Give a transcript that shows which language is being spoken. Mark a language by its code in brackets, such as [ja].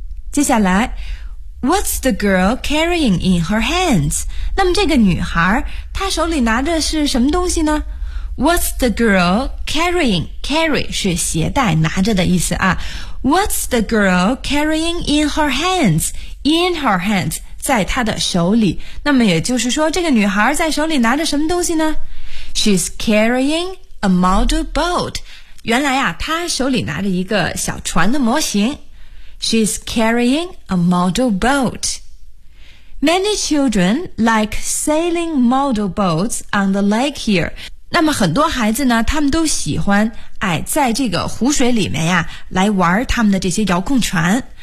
[zh] 接下来， [en] What's the girl carrying in her hands? [zh] 那么这个女孩她手里拿着是什么东西呢？ [en] What's the girl carrying? [zh] Carry 是携带拿着的意思啊。 [en] What's the girl carrying in her hands? In her hands [zh] 在她的手里。那么也就是说这个女孩在手里拿着什么东西呢？ [en] She's carrying a model boat. [zh] 原来啊她手里拿着一个小船的模型。 [en] She's carrying a model boat. Many children like sailing model boats on the lake here. [zh] 那么很多孩子呢，他们都喜欢哎，在这个湖水里面呀，来玩他们的这些遥控船。